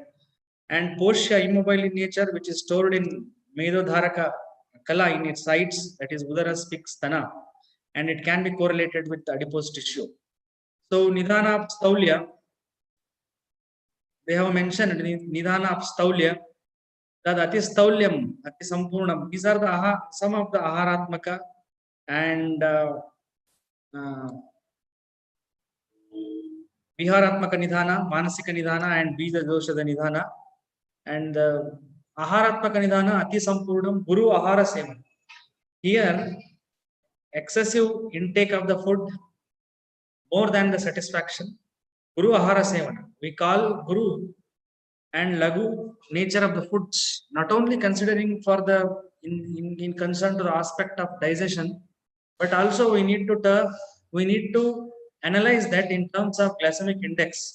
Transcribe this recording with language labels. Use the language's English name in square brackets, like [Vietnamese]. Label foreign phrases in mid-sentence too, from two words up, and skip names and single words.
[English] And Poshya, immobile in nature, which is stored in [Sanskrit] Medodharaka kala [English] in its sides, that is Udara speaks Stana, and it can be correlated with the adipose tissue. So Nidhana of Staulya, they have mentioned Nidhana of Staulya, that [Sanskrit] Ati Staulyam, Ati Sampurnam. [English] These are the some of the Aharatmaka and [Sanskrit] Viharatmaka Nidhana, Manasika Nidhana, [English] and [Sanskrit] Bija Doshada Nidhana. [English] And [Sanskrit] Aharatmaka Nidhana, Ati Sampurnam, Guru Ahara Sevan. [English] Here, excessive intake of the food more than the satisfaction. [Sanskrit] Guru Ahara Sevana. [English] We call Guru and Lagu nature of the foods, not only considering for the in concern to the aspect of digestion, but also we need to analyze that in terms of glycemic index.